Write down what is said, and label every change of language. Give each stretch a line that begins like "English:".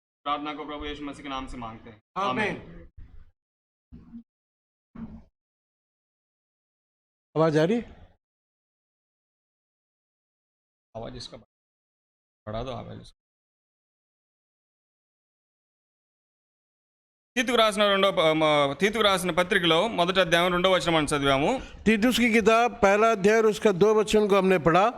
Hindi: प्रार्थना को प्रभु यीशु मसीह के नाम से मांगते हैं, आमीन। आवाज आ रही? आवाज इसका बढ़ा दो, आवाज इसका।
Telugu: తీతుకు రాసిన పత్రికలో మొదటి అధ్యాయం 2వ వచనం మనం చదివాము।
Hindi: तीतुस की किताब पहला अध्याय और उसका 2 वचन को हमने पढ़ा।